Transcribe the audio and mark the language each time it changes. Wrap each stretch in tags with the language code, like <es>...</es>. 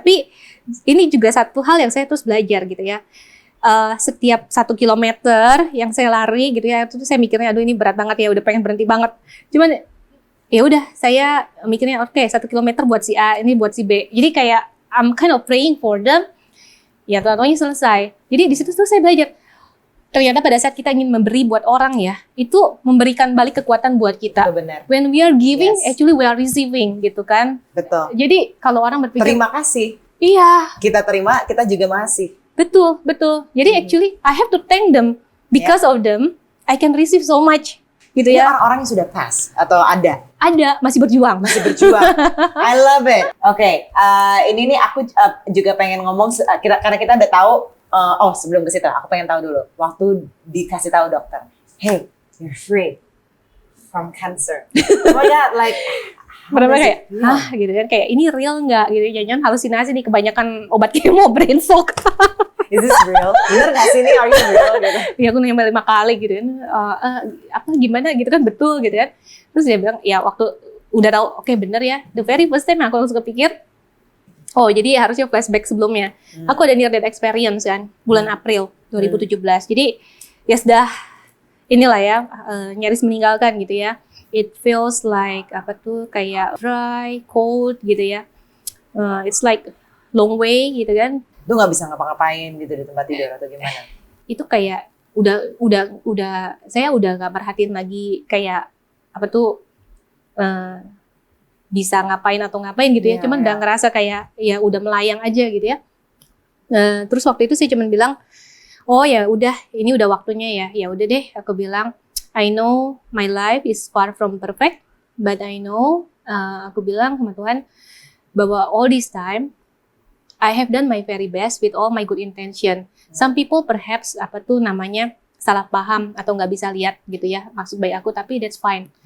<id>Tapi ini juga satu hal yang saya terus belajar gitu ya. Setiap 1 kilometer yang saya lari gitu ya, itu saya mikirnya aduh ini berat banget ya, udah pengen berhenti banget. Cuman ya udah saya mikirnya oke, 1 kilometer buat si A, ini buat si B. Jadi kayak</id> <en>I'm kind of praying for them.</en> <id>Ya totalnya selesai. Jadi di situ tuh saya belajar. Ternyata pada saat kita ingin memberi buat orang ya, itu memberikan balik kekuatan buat kita. Betul, benar.</id> <en>When we are giving, actually we are receiving</en> <id>gitu kan. Betul. Jadi kalau orang berpikir terima kasih. Iya. Kita terima, kita juga masih. Betul.</id> <en>Jadi actually I have to thank them because of them I can receive so much</en> <id>gitu ya. Orang-orang yang sudah pass atau ada masih berjuang.</id> <en>I love it.</en> <id>Oke, ini nih aku juga pengen ngomong karena kita udah tahu. Sebelum ke situ aku pengen tahu dulu. Waktu dikasih tahu dokter,</id> <en>hey, you're free from cancer. Oh my God, like</en> <id>benar-benar kayak, gitu kan, kayak ini real nggak gitu, jangan halusinasi nih kebanyakan obat kemo brain shock.</id> <en>Is this real?</en> <id>Bener nggak sih ini?</id> <en>Are you real? Gitu.</en> <id>Ya aku nanya 5 kali gitu kan, gimana gitu kan, betul gitu kan. Terus dia bilang, ya waktu udah tahu, oke, bener ya,</id> <en>the very first time</en> <id>aku langsung kepikir, oh jadi harusnya flashback sebelumnya. Aku ada</id> <en>near death experience</en> <id>kan, bulan April 2017. Jadi ya sudah inilah ya, nyaris meninggalkan gitu ya.</id> <en>It feels like</en> <id>kayak</id> <en>dry, cold</en> <id>gitu ya.</id> <en>It's like long way</en> <id>gitu kan. Lu nggak bisa ngapa-ngapain gitu di tempat tidur atau gimana? Itu kayak udah saya udah nggak perhatiin lagi kayak bisa ngapain atau ngapain gitu ya. Cuman udah ngerasa kayak ya udah melayang aja gitu ya. Terus waktu itu saya cuman bilang, oh ya udah, ini udah waktunya ya. Ya udah deh, aku bilang,</id> <en>I know my life is far from perfect, but I know,</en> <id>aku bilang sama Tuhan, bahwa</id> <en>all this time, I have done my very best with all my good intention. Some people perhaps,</en> <id>salah paham atau nggak bisa lihat gitu ya, maksud baik aku, tapi</id> <en>that's fine.</en>